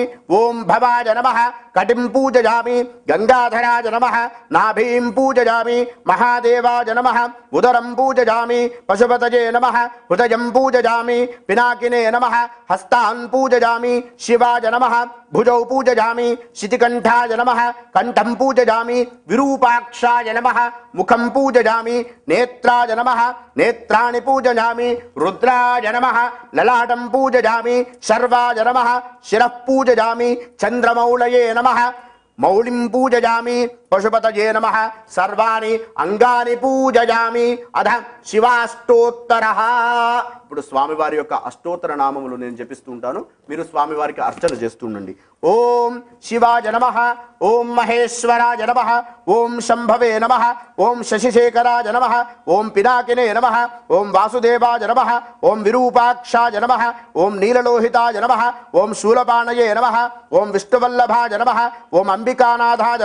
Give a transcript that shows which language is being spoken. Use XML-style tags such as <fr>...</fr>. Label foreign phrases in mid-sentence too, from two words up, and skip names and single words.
<sa>ఓం భవాయ నమః. కటిం పూజయామి. గంగాధరాయ నమః. నాభీం పూజయామి. మహాదేవాయ నమః. ఉదరం పూజయామి. పశుపతయే నమః. హృదయం పూజయామి. పినాకినే నమః. హస్తాన్ పూజయామి. శివాయ నమః. భుజౌ పూజయామి. శితి शितिकण्ठाय नमः कंठं पूजयामि विरूपाक्षाय नमः मुखं पूजयामि नेत्राय नमः नेत्राणि पूजयामि रुद्राय नमः ललाटं पूजयामि शर्वाय नमः शिरः पूजयामि चन्द्रमौलये नमः मौलिं पूजयामि पशुपतये नमः सर्वाणि अंगानि पूजयामि अध शिवाष्टोत्तरः।</sa> <te>ఇప్పుడు స్వామివారి యొక్క అష్టోత్తర నామములు నేను జపిస్తూ ఉంటాను, మీరు స్వామివారికి అర్చన చేస్తూ ఉండండి.</te> <sa>ఓం శివాయ నమః, ఓం మహేశ్వరాయ నమః, ఓం శంభవే నమః, ఓం శశిశేఖరాయ నమః, ఓం పినాకినే నమః, ఓం వాసుదేవాయ నమః, ఓం విరూపాక్షాయ నమః, ఓం నీలలోహితాయ నమః, ఓం శూలపాణయే నమః, ఓం విష్ణువల్లభాయ నమః, ఓం అంబికానాథాయ</sa>